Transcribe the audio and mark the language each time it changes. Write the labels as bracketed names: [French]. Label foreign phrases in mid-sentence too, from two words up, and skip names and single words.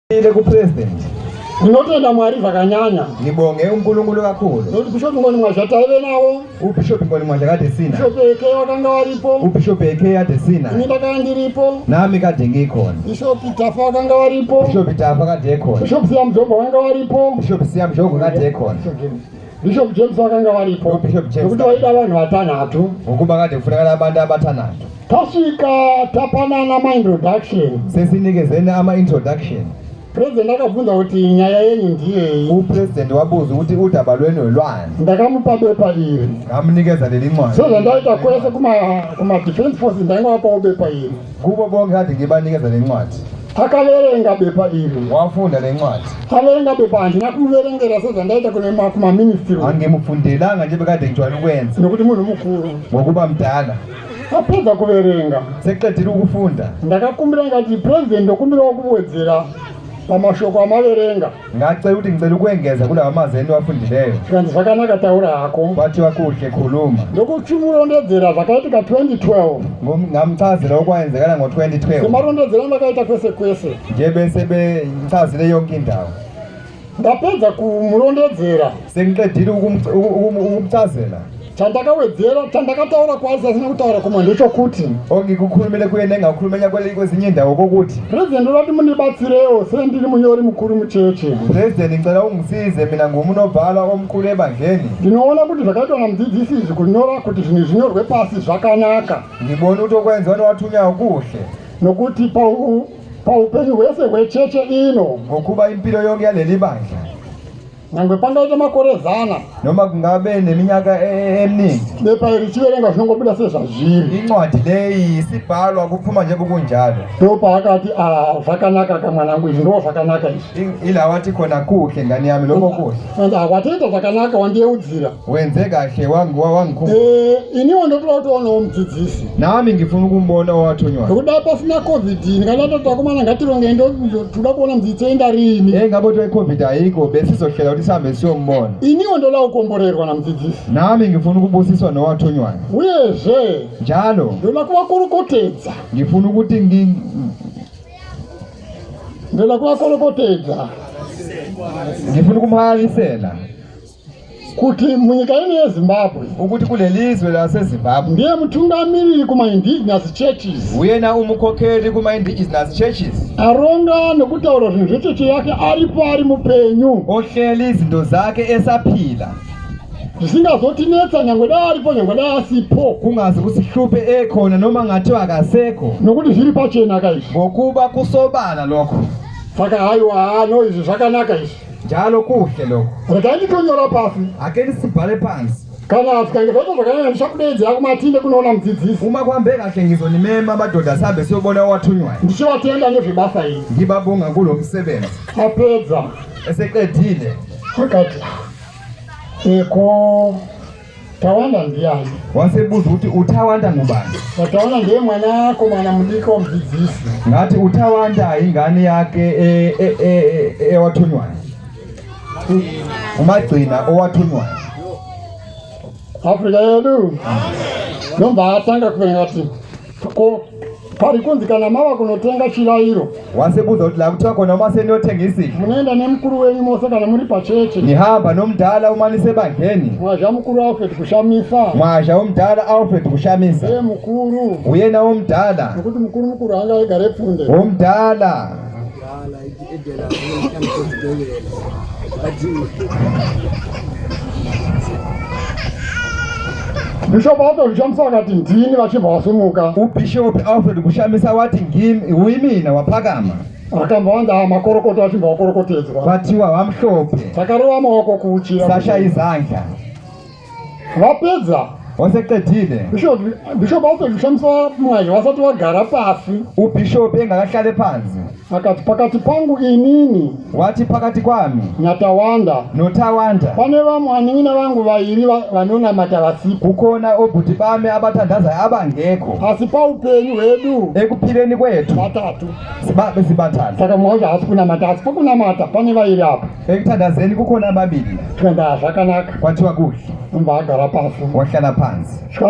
[Shona] Ile ku president. Ndinotenda Mwari zvakanyanya. [North Ndebele] Ngibonge uNkulunkulu kakhulu. [Shona] Nokuti Bishop Ngoni Mwasha taive nawo. [North Ndebele] uBishop Ngoni Mwasha kade sina. [Shona] Bishop AK wakanga waripo. [North Ndebele] uBishop AK kade sina. [Shona] Ini ndakanga ndiripo. [North Ndebele] Nami kade ngikhona. [Shona] Bishop Tafa wakanga waripo. [North Ndebele] Bishop Tafa kade ekhona. [Shona] Bishop Siam Jogo wakanga waripo. [North Ndebele] Bishop Siam Jogo kade ekhona. [Shona] Bishop James wakanga waripo. Bishop James. Nokuti waida vanhu vatanhatu. [North Ndebele] Ukuba kade kufunakala abantu abathandathu. [Shona] Tasvika tapanana ma-introduction. [North Ndebele] Sesinikezeni ama-introduction. [Shona] President akabvunza kuti nyaya yenyu ndiyei. [North Ndebele] uPresident wabuza ukuthi udaba lwenu olwani. [Shona] Ndakamupa bepa iri. [North Ndebele] Ngamnikeza leli ncwadi. [Shona] Sezvandaita kwese kuma- [English] defense forces [Shona] ndaingawapawo bepa iri. [North Ndebele] Kubo bonke kade ngibanikeza le ncwadi. [Shona] Akaverenga bepa iri. [North Ndebele] Wafunda le ncwadi. [Shona] Averenga bepa handina kumuverengera sezvandaita kuma-ministry. [North Ndebele] Angimufundelanga nje bekade ngijwayele ukwenza. [Shona] Nokuti munhu mukuru. [North Ndebele] Ngokuba mdala. [Shona] Apedza kuverenga. [North Ndebele] Sekuqedile ukufunda. [Shona] Ndakakumbira ngati president ndokumbirawo kuwedzera pamashoko amaverenga. [North Ndebele] Ngacela ukuthi ngicela ukwengeza kulawa mazwi niwafundileyo. [Shona] Kanti zvakanaka taura hako. [North Ndebele] Kwathiwa kuhle khuluma. [Shona] Ndokuti murondedzera zvakaitika 2012. [North Ndebele] Ngamchazela okwenzekala ngo-2012. [Shona] Semarondedzera ndakaita kwese kwese. [North Ndebele] Nje bese bengichazile yonke indawo. [Shona] Ndapedza kumurondedzera. [North Ndebele] Sengiqedile ukumchazela. [Shona] Chandakawedzera chandakataura kwazi asina kutaura kumwe ndechokuti [North Ndebele] ongikukhulumile kuye nengakhulumenya kwezinye indawo kokuthi [Shona] president urati mundibatsirewo sendiri munyori mukuru muchechi. [North Ndebele] President ngicela ungisize mina ngumuntu obhala omkhulu ebandleni. [Shona] Ndinoona kuti zvakaitwa namudzidzisi izvi kunyora kuti zvinhu zvinyorwe pasi zvakanaka. [North Ndebele] Ngibona ukuthi okwenziwa nowathunyayo kuhle [Shona] nokuti paupenyu hwese hwecheche ino [North Ndebele] ngokuba impilo yonke yaleli bandla [Shona] nyangwe pangaita makore zana [North Ndebele] noma kungabe neminyaka eminingi [Shona] bepa iri chiverenga zvinongobuda sezvazviri. [North Ndebele] incwadi leyi isibhalwa kuphuma nje kunjalo. [Shona] Ndopaakati zvakanaka kamwanangu izvi ndo zvakanaka izvi. [North Ndebele] Ila wathi khona kuhle ngani yami lokho kuhle. [Shona] Watoita zvakanaka wandiyeudzira. [North Ndebele] Wenze kahle wangikhuluma. [Shona] Iniwo ndotoda kutoonawo mudzidzisi. [North Ndebele] Nami ngifuna ukumbona owathonywayo. [Shona] Ngokudai pasina COVID ndingatata kumana ngatironge toda kuona mudzidzisi enda rini. [North Ndebele] Ngabe kuti iCovid ayikho besizohlela ukuthi sihambe siyombona. [Shona] Iniwo ndoda kukomborerwa namudzidzisi. [North Ndebele] Nami ngifuna ukubusiswa nowathonywayo. [Shona] Uyezve [North Ndebele] njalo [Shona] ndoda kuvakorokotedza. [North Ndebele] Ngifuna ukuthi [Shona] ndoda kuvakorokotedza. [North Ndebele] Ngifuna ukumhalisela [Shona] kuti munyika ino yeZimbabwe [North Ndebele] ukuthi kulelizwe laseZimbabwe [Shona] ndiye mutungamiriri kuma- [English] indigenous churches. [North Ndebele] uyena umukhokheli kuma- [English] indigenous churches [Shona] aronga nokutaura zvinhu zvecheche yake aripo ari mupenyu [North Ndebele] ohleli izinto zakhe esaphila [Shona] zvisingazotinetsa nyangwe dai aripo nyangwe dai asipo [North Ndebele] kungazi kusihluphe ekhona noma ngathiwa akasekho [Shona] nokuti zviri pachena kaizvi [North Ndebele] ngokuba kusobala lokho. [Shona] saka haiwa no izvi zvakanaka izvi [North Ndebele] njalo kuhle lokho. [Shona] regai nditonyora pasi [North Ndebele] ake ndisibhale phansi [Shona] kana zvikange zvaita zvakanaka ndichakudaidzira kumatinde kunoona mudzidzisi. [North Ndebele] uma kuhambe kahle ngizonimema amadoda sihambe siyobona owathonywayo [Shona] ndichivatenda nezvebasa iri. [North Ndebele] ngibabonga kulo msebenzi. [Shona] apedza [North Ndebele] eseqedile [Shona] akati eko Tawanda ndiani. [North Ndebele] wasebuza ukuthi uThawanda ngubani. [Shona] Tawanda ndiye mwana wako mwana mdiko mdzidzisi. [North Ndebele] Ngathi uThawanda ingane yakhe ewathonywayo. Umagcina owathonywayo. [Shona] Afrika yedu nomba atanga kuvenga kuti pari kunzikana mava kunotenga chilairo. [North Ndebele] Wasebuza ukuthi la kuthiwa khona uma seniyothenga isidlo [Shona] munoenda nemukuru wenyu mose kana muri pacheche. [North Ndebele] nihamba nomdala uma nisebandleni. [Shona] Mwazha mukuru Alfred kushamisa. [North Ndebele] Mwazha umdala Alfred kushamisa. [Shona] Ye mukuru. [North Ndebele] Uyena umdala. [Shona] Nokuti mukuru anga egare pfunde. [North Ndebele] Umdala. [Shona] Bishop Alfred kushamisa wakati ndini vachibva wasumuka. [North Ndebele] uBishop Alfred kushamisa wathi ngimi uyimina waphakama. [Shona] Akamba wanda makorokoto achibva wakorokotedzwa. [North Ndebele] Kwathiwa wamhlophe. [Shona] Sakarova maoko kuuchira. [North Ndebele] Sashaya izandla. [Shona] Vapedza. [North Ndebele] Waseqedile. [Shona] Bishop Alfred kushamisa Mwazha wasati wagara pasi. [North Ndebele] uBishop engakahlale phansi. [Shona] Akati pakati pangu inini. [North Ndebele] Wathi phakathi kwami [Shona] naTawanda [North Ndebele] noThawanda [Shona] pane vamwanina vangu vairi vanonamata vasipo. [North Ndebele] kukhona obhuti bami abathandazayo abangekho. [Shona] Asi paupenyu hwedu [North Ndebele] ekuphileni kwethu batatu sibabe sibathathu. [Shona] saka Mwazha hasi kunamata asi pokunamata pane vairi apa. [North Ndebele] Ekuthandazeni kukhona ababili. [Shona] Tikanda zvakanaka [North Ndebele] Kwathiwa kuhle. [Shona] umva agara pasi [North Ndebele] Wahlala phansi.